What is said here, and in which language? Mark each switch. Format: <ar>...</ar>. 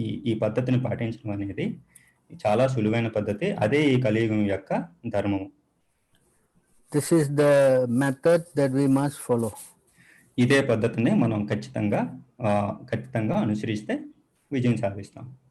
<te>ఈ పద్ధతిని పాటించడం అనేది చాలా సులువైన పద్ధతి. అదే ఈ కలియుగం యొక్క ధర్మము.</te> <en>This is the method that we must follow.</en> <te>ఇదే పద్ధతిని మనం ఖచ్చితంగా అనుసరిస్తే విజయం సాధిస్తాం.</te>